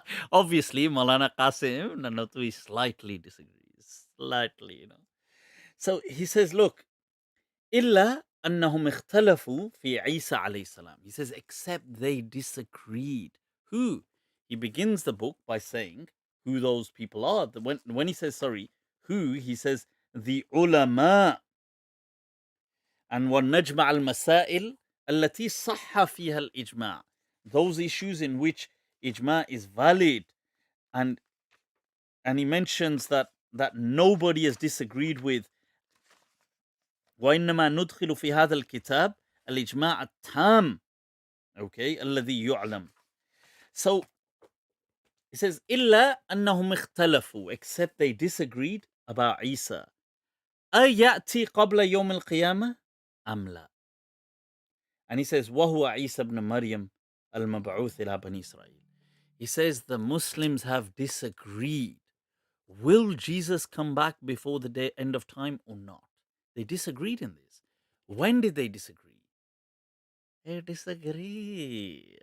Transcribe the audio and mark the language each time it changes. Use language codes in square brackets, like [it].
[en] Obviously, Maulana Qasim Nanotwi slightly disagrees. Slightly, you know. So he says, look, [ar] إِلَّا أَنَّهُمْ اخْتَلَفُوا فِي عِيسَى عليه السلام. [en] He says, except they disagreed. Who? He begins the book by saying who those people are. When he says, sorry, who, he says, the ulama. [ar] And وَالنَّجْمَعَ الْمَسَائِلِ الَّتِي صَحَّ فِيهَا الْإِجْمَاعِ. [en] Those issues in which ijma is valid. And he mentions that nobody has disagreed with. [ar] وإنما ندخل في هذا الكتاب الإجماع التام. Okay, الذي يعلم. [en] So he says [ar] إلا أنهم اختلفوا, [en] except they disagreed about Isa. [ar] أيأتي قبل يوم القيامة أم لا. [en] And he says [ar] وهو عيسى ابن مريم المبعوث إلى بني إسرائيل. [en] He says the Muslims have disagreed. Will Jesus come back before the end of time or not? They disagreed in this. When did they disagree? They disagree.